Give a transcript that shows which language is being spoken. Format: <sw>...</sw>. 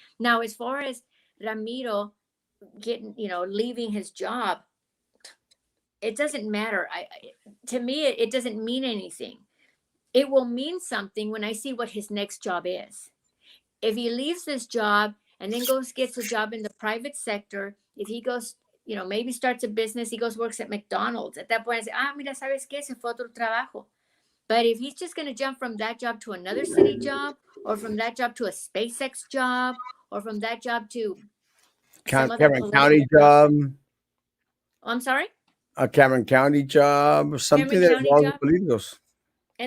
<en>Now, as far as Ramiro getting, leaving his job, it doesn't matter. To me, it doesn't mean anything. It will mean something when I see what his next job is. If he leaves this job and then goes gets a job in the private sector, if he goes, maybe starts a business, he goes works at McDonald's. At that point, I say,</en> <es>mira, sabes qué, se fue a otro trabajo.</es> <en>But if he's just going to jump from that job to another city job, or from that job to a SpaceX job, or from that job to some other Cameron County political, job, I'm sorry, a Cameron County job, something Cameron that County involves the</en>